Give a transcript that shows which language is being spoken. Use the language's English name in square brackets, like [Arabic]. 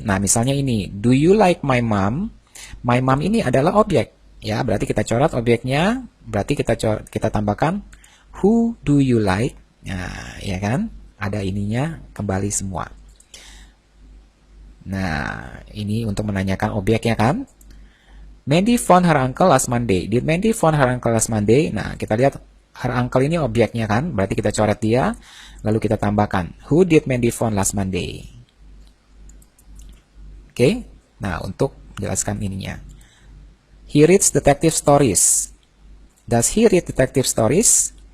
[Indonesian] Nah, misalnya ini, [English] do you like my mom? [Indonesian] My mom ini adalah objek. Ya, berarti kita coret objeknya, berarti kita tambahkan [English] who do you like? [Indonesian] Nah, ya kan? Ada ininya kembali semua. Nah, ini untuk menanyakan objeknya kan? [English] Mandy phone her uncle last Monday. Did Mandy phone her uncle last Monday? [Indonesian] Nah, kita lihat her uncle ini objeknya kan? Berarti kita coret dia, lalu kita tambahkan [English] who did Mandy phone last Monday? [Indonesian] Oke? Nah, untuk menjelaskan ininya. [English] He reads detective stories. Does he read detective stories?